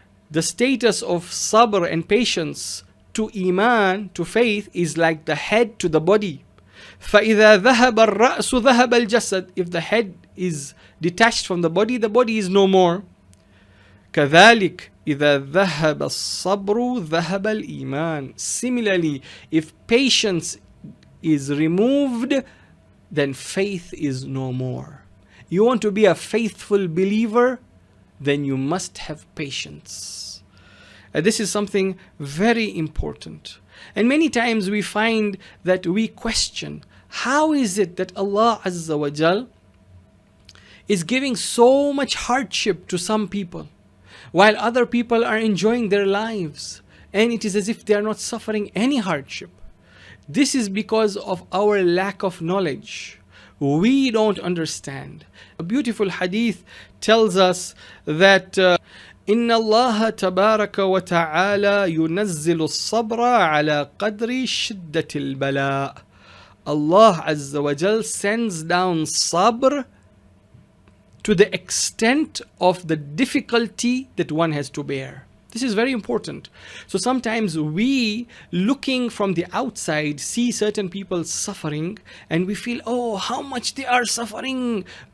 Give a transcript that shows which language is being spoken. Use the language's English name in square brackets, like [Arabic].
[English] The status of sabr and patience to iman, to faith, is like the head to the body. [Arabic] فَإِذَا ذَهَبَ الرَّأْسُ ذَهَبَ الْجَسَدِ. [English] If the head is detached from the body is no more. [Arabic] كَذَلِكَ إذا ذهب الصبر ذهب الإيمان. [English] Similarly, if patience is removed, then faith is no more. You want to be a faithful believer, then you must have patience. This is something very important. And many times we find that we question, how is it that Allah Azza wa Jal is giving so much hardship to some people, while other people are enjoying their lives, and it is as if they are not suffering any hardship? This is because of our lack of knowledge. We don't understand. A beautiful hadith tells us that [Arabic] إن الله تبارك وتعالى ينزل الصبر على قدر شدة البلاء. [English] Allah Azza wa Jal sends down sabr to the extent of the difficulty that one has to bear. This is very important. So sometimes we, looking from the outside, see certain people suffering and we feel, oh, how much they are suffering.